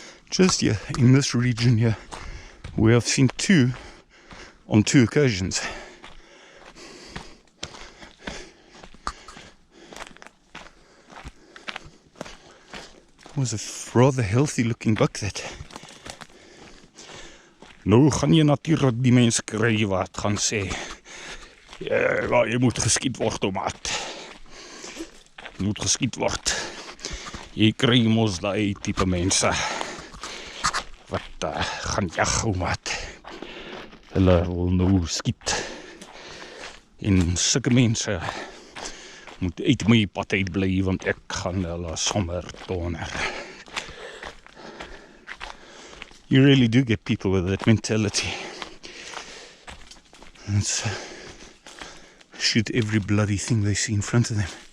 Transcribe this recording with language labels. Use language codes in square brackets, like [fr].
[en] Just here in this region here, where I've seen two on two occasions. It was a rather healthy looking buck that. [af] Nou gaan jy natuurlik die mense kry wat gaan sê ja, jy moet geskiet word om maat. Jy moet geskiet word. Jy kry mos daai tipe mense wat gaan jag om maat. Hulle wil nou skiet. En sulke mense moet uit my pad uit bly want ek gaan hulle sommer toner. [en] You really do get people with that mentality. It's shoot every bloody thing they see in front of them.